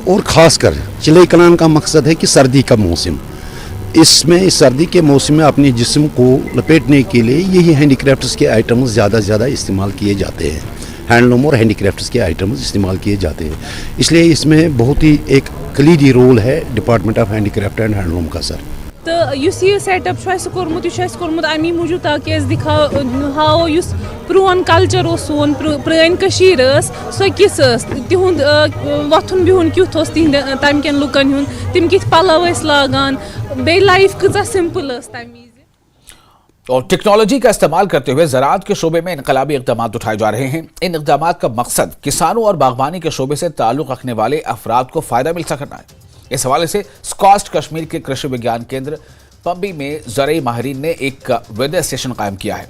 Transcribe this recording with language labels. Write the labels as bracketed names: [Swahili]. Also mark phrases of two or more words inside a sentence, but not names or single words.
[Urdu] اور خاص کر چلۂ کلاں کا مقصد ہے کہ سردی کا موسم، اس میں اس سردی کے موسم میں اپنے جسم کو لپیٹنے کے لیے یہی ہینڈی کرافٹس کے آئٹمز زیادہ سے زیادہ استعمال کیے جاتے ہیں، ہینڈلوم اور ہینڈی کرافٹس کے آئٹمز استعمال کیے جاتے ہیں. اس لیے اس میں بہت ہی ایک کلیدی رول ہے [English] Department of Handicraft and Handloom [Urdu] کا سر. [Kashmiri] तो युस ये सेटअप कोर्मुत अमी मूजूब ताकि अस हाओ युस प्रोन कल्चर ओस सोन प्रान कशीर सो किस तिहुंद वथुन बिहुन क्युथ ओस तिहंद तम केन लुकन हुंद तिम किथ पलव स लागान बे लाइफ कजा सिंपल तमी। [Urdu] اور ٹیکنالوجی کا استعمال کرتے ہوئے زراعت کے شعبے میں انقلابی اقدام اٹھائے جا رہے ہیں. ان اقدام کا مقصد کسانوں اور باغبانی کے شعبے سے تعلق رکھنے والے افراد کو فائدہ مل سکنا ہے. اس حوالے سے سکاسٹ کشمیر کے کرشی وگیان کیندر پمبی میں زرعی ماہرین نے ایک [English] weather station [Urdu] قائم کیا ہے.